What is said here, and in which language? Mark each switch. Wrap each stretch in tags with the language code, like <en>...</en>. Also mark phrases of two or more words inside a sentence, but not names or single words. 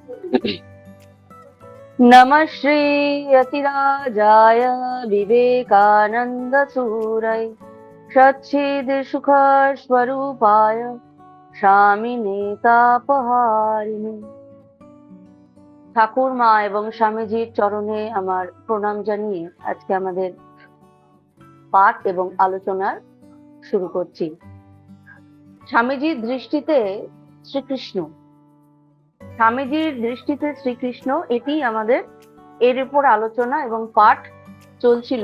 <sa>नमः श्री यतिराजाय विवेकानंद सूरय सच्चिद स्वरूपाय स्वामिने तापहारिणे।</sa> <bn>ঠাকুর মা এবং স্বামীজির চরণে আমার প্রণাম জানিয়ে আজকে আমাদের পাঠ এবং আলোচনার শুরু করছি। স্বামীজির দৃষ্টিতে শ্রীকৃষ্ণ, স্বামীজির দৃষ্টিতে শ্রীকৃষ্ণ, এটি আমাদের এর উপর আলোচনা এবং পাঠ চলছিল।</bn>